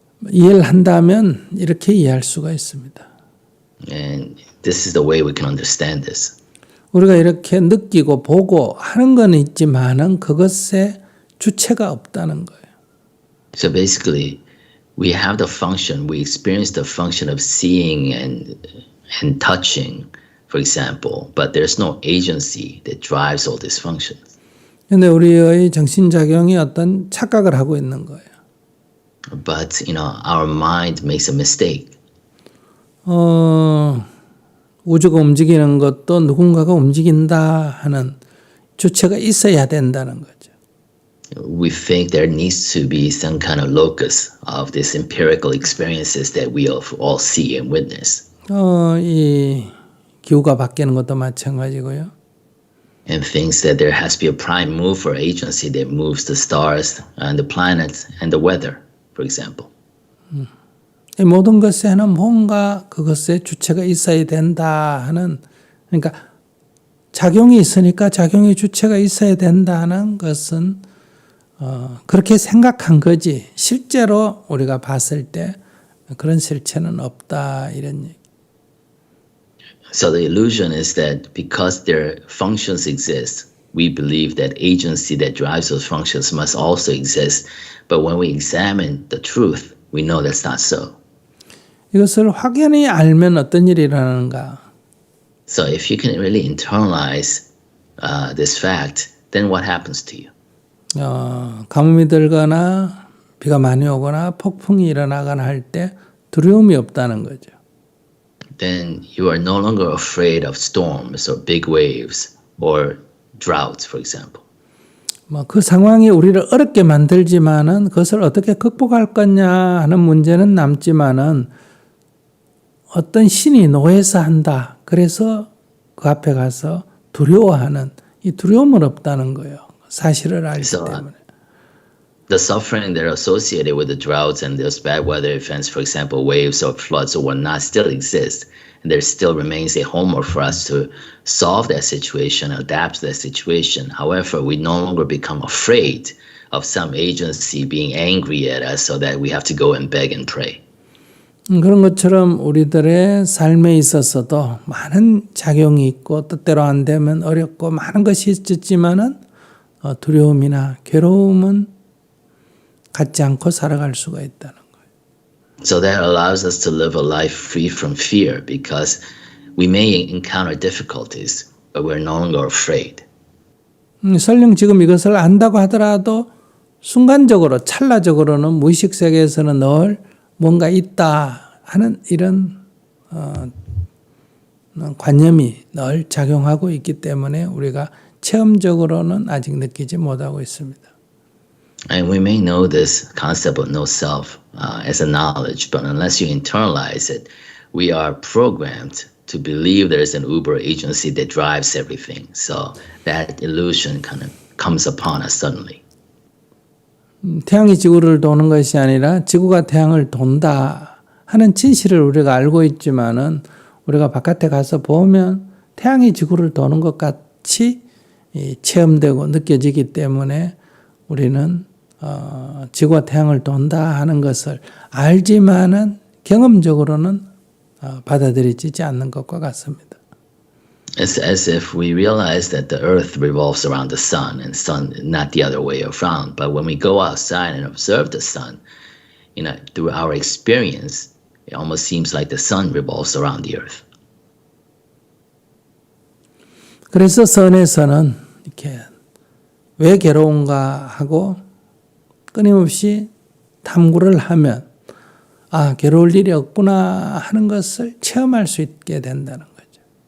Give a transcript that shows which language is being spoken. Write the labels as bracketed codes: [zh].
[ko] 이해를 한다면 이렇게 이해할 수가 있습니다. [en] And this is the way we can understand this. [ko] 우리가 이렇게 느끼고 보고 하는 건 있지만은 그것에 주체가 없다는 거예요. [en] So basically, we have the function, we experience the function of seeing and touching, for example, but there's no agency that drives all these functions. [ko] 근데 우리의 정신작용이 어떤 착각을 하고 있는 거예요. [en] But, you know, our mind makes a mistake. [ko] 우주가 움직이는 것도 누군가가 움직인다 하는 주체가 있어야 된다는 거죠. [en] We think there needs to be some kind of locus of these empirical experiences that we all see and witness. [ko] 이 기후가 바뀌는 것도 마찬가지고요. [en] And thinks that there has to be a prime mover agency that moves the stars and the planets and the weather, for example. [ko] 이 모든 것에는 뭔가 그것에 주체가 있어야 된다 하는, 그러니까 작용이 있으니까 작용의 주체가 있어야 된다는 것은 그렇게 생각한 거지 실제로 우리가 봤을 때 그런 실체는 없다 이런 얘기. [en] So the illusion is that because their functions exist, we believe that agency that drives those functions must also exist. But when we examine the truth, we know that's not so. [ko] 이것을 확연히 알면 어떤 일이 일어나는가? [en] So if you can really internalize this fact, then what happens to you? [ko] 가뭄이 들거나 비가 많이 오거나 폭풍이 일어나거나 할 때 두려움이 없다는 거죠. [en] Then you are no longer afraid of storms or big waves or droughts, for example. [ko] 그 상황이 우리를 어렵게 만들지만은 그것을 어떻게 극복할 거냐 하는 문제는 남지만은 어떤 신이 노해서 한다. 그래서 그 앞에 가서 두려워하는 이 두려움은 없다는 거예요. 사실을 알기 때문에. [en] The suffering that are associated with the droughts and those bad weather events, for example, waves or floods or whatnot, still exist. And there still remains a homework for us to solve that situation, adapt to that situation. However, we no longer become afraid of some agency being angry at us so that we have to go and beg and pray. [ko] 그런 것처럼 우리들의 삶에 있어서도 많은 작용이 있고 뜻대로 안 되면 어렵고 많은 것이 있었지만은 두려움이나 괴로움은 갖지 않고 살아갈 수가 있다는 거예요. [en] So that allows us to live a life free from fear because we may encounter difficulties, but we're no longer afraid. [ko] 설령 지금 이것을 안다고 하더라도 순간적으로 찰나적으로는 무의식 세계에서는 늘 뭔가 있다 하는 이런 관념이 늘 작용하고 있기 때문에 우리가 체험적으로는 아직 느끼지 못하고 있습니다. [en] And we may know this concept of no self as a knowledge, but unless you internalize it, we are programmed to believe there's an uber agency that drives everything. So that illusion kind of comes upon us suddenly. [ko] 태양이 지구를 도는 것이 아니라 지구가 태양을 돈다 하는 진실을 우리가 알고 있지만은 우리가 바깥에 가서 보면 태양이 지구를 도는 것 같이 체험되고 느껴지기 때문에 우리는 지구와 태양을 돈다 하는 것을 알지만은 경험적으로는 받아들이지 않는 것과 같습니다. [en] It's as if we realize that the earth revolves around the sun and sun not the other way around. But when we go outside and observe the sun, you know, through our experience, it almost seems like the sun revolves around the earth. [ko] 그래서 선에서는 이렇게 왜 괴로운가 하고 끊임없이 탐구를 하면 괴로울 일이 없구나 하는 것을 체험할 수 있게 된다는 거죠.